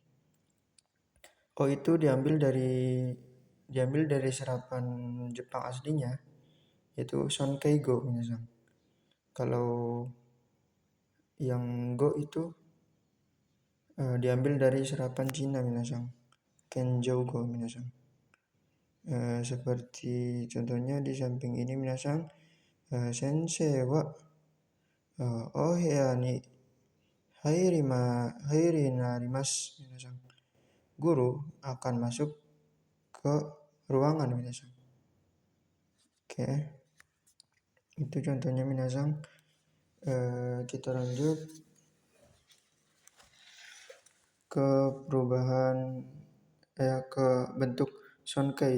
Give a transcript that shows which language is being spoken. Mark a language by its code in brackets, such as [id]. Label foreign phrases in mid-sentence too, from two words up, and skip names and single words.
[id] O itu diambil dari serapan Jepang aslinya, yaitu Sonkeigo minasan. Kalau yang go itu diambil dari serapan Cina minasan, Kenjougo minasan. Seperti contohnya di samping ini [ja] 皆さん 先生 は お部屋 に 入り なります 皆さん. [id] Guru akan masuk ke ruangan minasan. Oke. Itu contohnya minasan. Kita lanjut ke perubahan ke bentuk sonkei.